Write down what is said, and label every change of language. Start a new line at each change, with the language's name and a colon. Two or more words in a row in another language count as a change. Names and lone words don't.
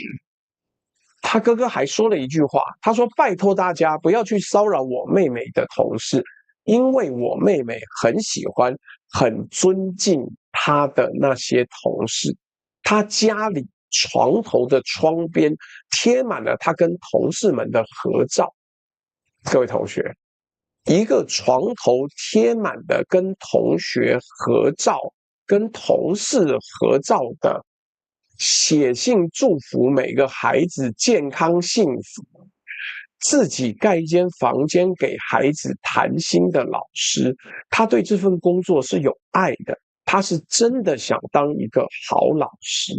Chinese: 他哥哥還說了一句話，他說：“拜託大家不要去騷擾我妹妹的同事，因為我妹妹很喜歡、很尊敬她的那些同事。她家裡床頭的窗邊貼滿了她跟同事們的合照。” 各位同學，一個床頭貼滿的跟同學合照、跟同事合照的，寫信祝福每個孩子健康幸福，自己蓋一間房間給孩子談心的老師，他對這份工作是有愛的，他是真的想當一個好老師。